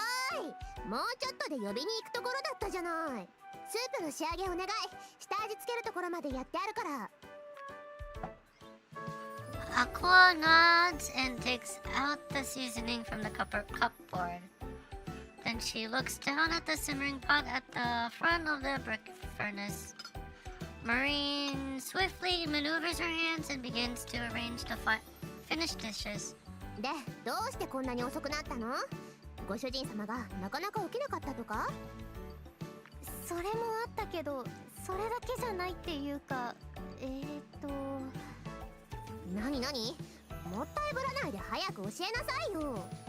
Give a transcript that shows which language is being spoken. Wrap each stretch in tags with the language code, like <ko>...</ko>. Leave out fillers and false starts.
<ja>遅い。もうちょっとで呼びに行くところだったじゃない。スープの仕上げお願い。下味つけるところまでやってあるから。</ja> <en>Aqua nods and takes out the seasoning from the cupboard. Then she looks down at the simmering pot at the front of the brick furnace. Marine swiftly maneuvers her hands and begins to arrange the finished dishes.</en> <ja>で、どうしてこんなに遅くなったの？ご主人様がなかなか起きなかったとか？それもあったけど、それだけじゃないっていうか、なになに？もったいぶらないで早く教えなさいよ。</ja>